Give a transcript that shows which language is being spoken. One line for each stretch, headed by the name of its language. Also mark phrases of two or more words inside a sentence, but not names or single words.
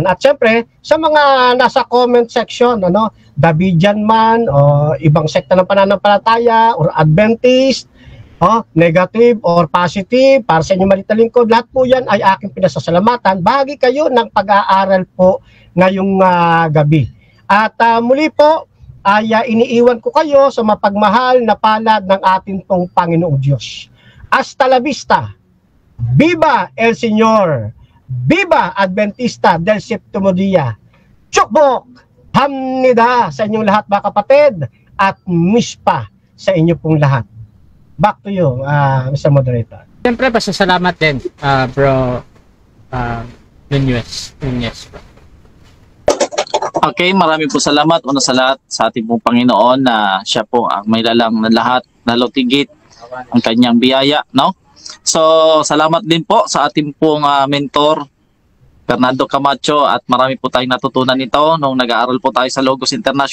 Filipino: At siyempre, sa mga nasa
English: comment section,
Filipino: Davidian man, o ibang sekta ng pananampalataya, or Adventist,
English: negative or positive,
Filipino: para sa inyong malita lingkod, lahat po yan ay aking pinasasalamatan. Bahagi kayo ng pag-aaral po ngayong gabi. At muli po, ay iniiwan ko kayo sa mapagmahal na palad ng ating pong Panginoong Diyos.
Spanish: Hasta la vista. Viva el Señor. Viva Adventista del Séptimo Día.
Korean: Chokbok!
Filipino: Hamnida sa inyong lahat mga kapatid at mispa sa inyo pong lahat.
English: Back to you, Mr. Moderator.
Filipino: Siyempre, pasasalamat din, Bro Nunez. Bro. Okay, marami po salamat una sa lahat sa ating pong Panginoon na siya po ang may lalang ng lahat, nalutigit ang kanyang biyaya, no? So, salamat din po sa ating pong mentor, Fernando Camacho, at marami po tayong natutunan nito nung nag-aaral po tayo sa Logos International.